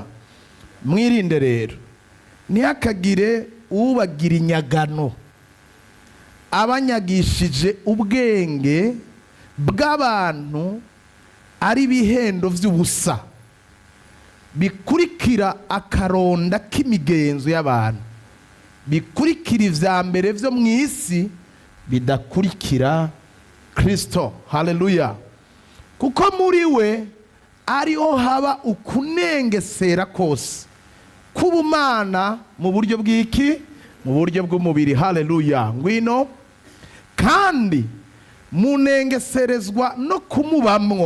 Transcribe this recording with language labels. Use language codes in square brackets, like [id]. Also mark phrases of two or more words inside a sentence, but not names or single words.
[rn] Mwirinde rero ntihakagire ubagira inyagano abanyagishije ubwenge bw'abantu ari bihendo vy'ubusa, bikurikira akaronda k'imigenzo y'abantu, bikurikira ivya mbere vyo mw'isi, bidakurikira Kristo. Haleluya. Kuko muri we ariho haba ukunengesera kose k'ubumana mu buryo bw'iki? Mu buryo bw'umubiri. Haleluya. Ngwino kandi munengeserezwa no kumubamwo.